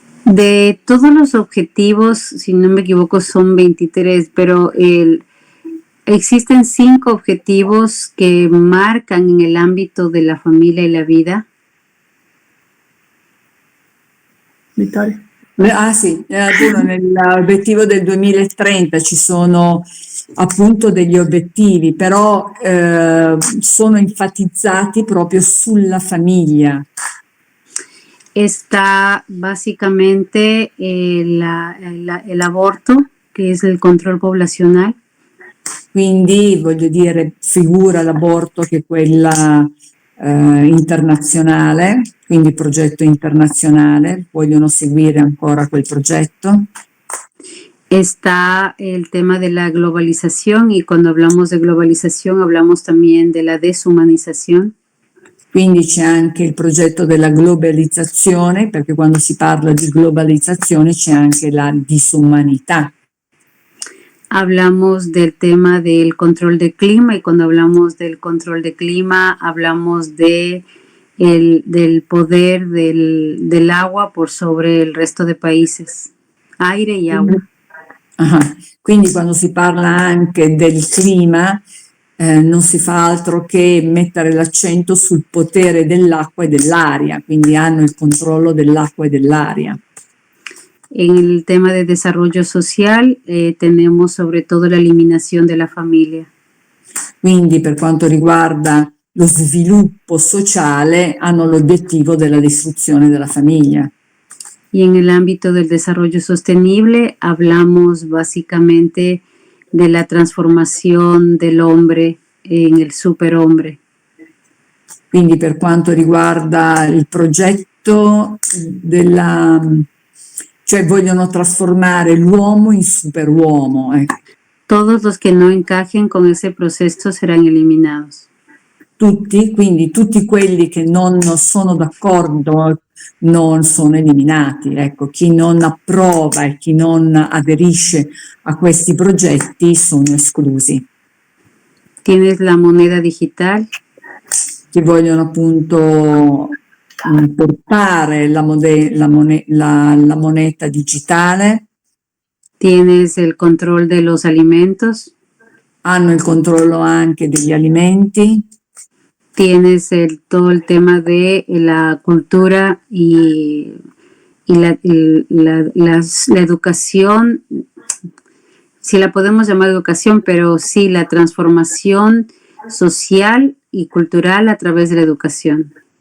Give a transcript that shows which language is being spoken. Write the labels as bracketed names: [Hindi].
[Spanish] De todos los objetivos, si no me equivoco, son 23, pero existen 5 objetivos que marcan en el ámbito de la familia y la vida. [Italian] Vittoria. Ah sì, Bruno, nell'obiettivo del 2030 ci sono appunto degli obiettivi, però sono enfatizzati proprio sulla famiglia. [Spanish] Está básicamente el aborto, que es el control poblacional. [Italian] Quindi voglio dire, figura l'aborto che è quella internazionale, quindi progetto internazionale, vogliono seguire ancora quel progetto. [Spanish] Está el tema de la globalización, y cuando hablamos de globalización hablamos también de la deshumanización. [Italian] Quindi c'è anche il progetto della globalizzazione, perché quando si parla di globalizzazione c'è anche la disumanità. [Spanish] Hablamos del tema del control del clima, y cuando hablamos del control del clima hablamos del poder del agua por sobre el resto de países, aire y agua. [Italian] Quindi quando si parla anche del clima non si fa altro che mettere l'accento sul potere dell'acqua e dell'aria, quindi hanno il controllo dell'acqua e dell'aria. [Spanish] En el tema de desarrollo social tenemos sobre todo la eliminación de la familia. [Italian] Quindi per quanto riguarda lo sviluppo sociale hanno l'obiettivo della distruzione della famiglia. [Spanish] Y en el ámbito del desarrollo sostenible hablamos básicamente de la transformación del hombre en el superhombre. [Italian] Quindi per quanto riguarda il progetto cioè vogliono trasformare l'uomo in superuomo. [Spanish] Todos los que no encajen con ese proceso serán eliminados. [Italian] Tutti, quindi tutti quelli che non sono d'accordo non sono eliminati. Ecco, chi non approva e chi non aderisce a questi progetti sono esclusi. [Spanish] Tienes la moneda digital. [Italian] Che vogliono appunto portare la moneta digitale. [Spanish] Tienes el control de los alimentos. [Italian] Hanno il controllo anche degli alimenti. [Spanish] Tienes todo el tema de la cultura y la educación, si la podemos llamar educación, pero sí la transformación social y cultural a través de la educación.